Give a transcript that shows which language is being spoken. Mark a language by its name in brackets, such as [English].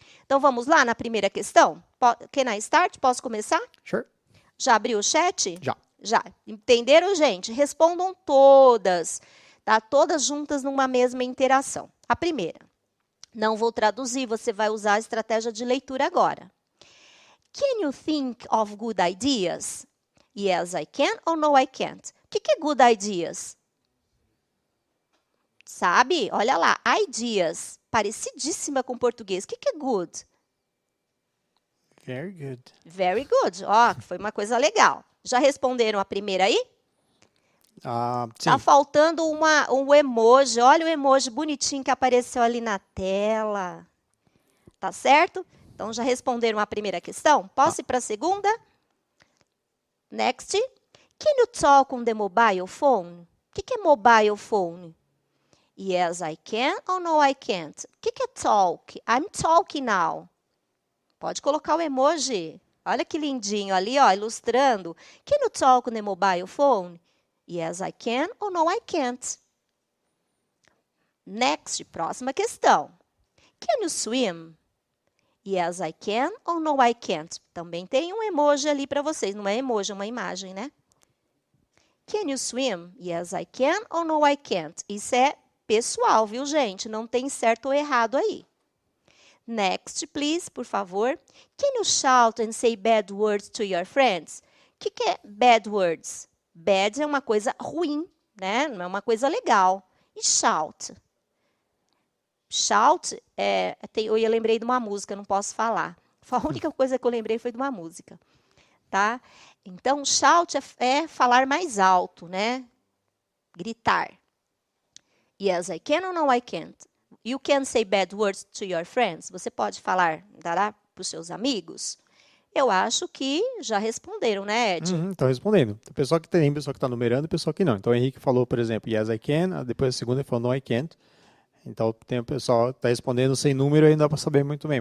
[Portuguese] Então, vamos lá na primeira questão? [English] Can I start? [Portuguese] Posso começar? [English] Sure. [Portuguese] Já abriu o chat? Já. Entenderam, gente? Respondam todas, tá? Todas juntas numa mesma interação. A primeira. Não vou traduzir, você vai usar a estratégia de leitura agora. [English] Can you think of good ideas? Yes, I can or no, I can't? [Portuguese] O que é good ideas? Sabe? Olha lá, ideas. Parecidíssima com português. O que é good? [English] Very good. [Portuguese] Very good. Ó, foi uma coisa legal. Já responderam a primeira aí? Sim. Tá faltando um emoji. Olha o emoji bonitinho que apareceu ali na tela. Tá certo? Então, já responderam a primeira questão? Posso ir para a segunda? [English] Next. Can you talk on the mobile phone? [Portuguese] O que é mobile phone? [English] Yes, I can or no, I can't? [Portuguese] O que é talk? [English] I'm talking now. [Portuguese] Pode colocar o emoji. Olha que lindinho ali, ó, ilustrando. [English] Can you talk on the mobile phone? Yes, I can or no, I can't. Next, [Portuguese] próxima questão. [English] Can you swim? Yes, I can or no, I can't. [Portuguese] Também tem um emoji ali para vocês. Não é emoji, é uma imagem, né? [English] Can you swim? Yes, I can or no, I can't. [Portuguese] Isso é pessoal, viu, gente? Não tem certo ou errado aí. [English] Next, please, [Portuguese] por favor. [English] Can you shout and say bad words to your friends? [Portuguese] O que é bad words? Bad é uma coisa ruim, né? Não é uma coisa legal. E shout? Shout, eu lembrei de uma música, não posso falar. A única coisa que eu lembrei foi de uma música, tá? Então, shout é falar mais alto, né? Gritar. [English] Yes, I can or no, I can't. You can say bad words to your friends. [Portuguese] Você pode falar, dará para os seus amigos? Eu acho que já responderam, né, Ed? Estão respondendo. Tem pessoa que está numerando e pessoa que não. Então, o Henrique falou, por exemplo, [English] yes, I can. [Portuguese] Depois, a segunda, ele falou, [English] no, I can't. [Portuguese] Então, tem o pessoal que está respondendo sem número e não dá para saber muito bem.